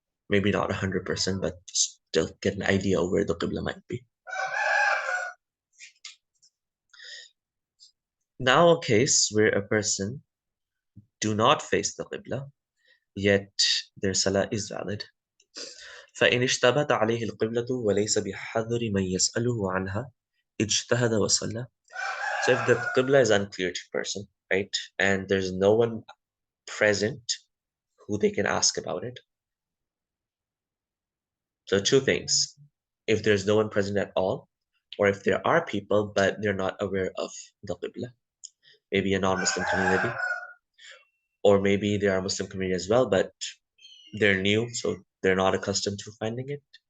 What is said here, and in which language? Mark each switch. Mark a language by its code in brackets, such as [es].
[en] Maybe not 100%, but still get an idea of where the Qibla might be. Now a case where a person do not face the Qibla, yet their Salah is valid. [ar] فإن اشتبهت عليه القبلة وليس بحذر من يسأله عنها اجتهد وصلى. [en] So if the Qibla is unclear to a person, right, and there's no one present who they can ask about it. So two things. If there's no one present at all, or if there are people, but they're not aware of the Qibla, maybe a non-Muslim community, or maybe they are a Muslim community as well, but they're new, so they're not accustomed to finding it.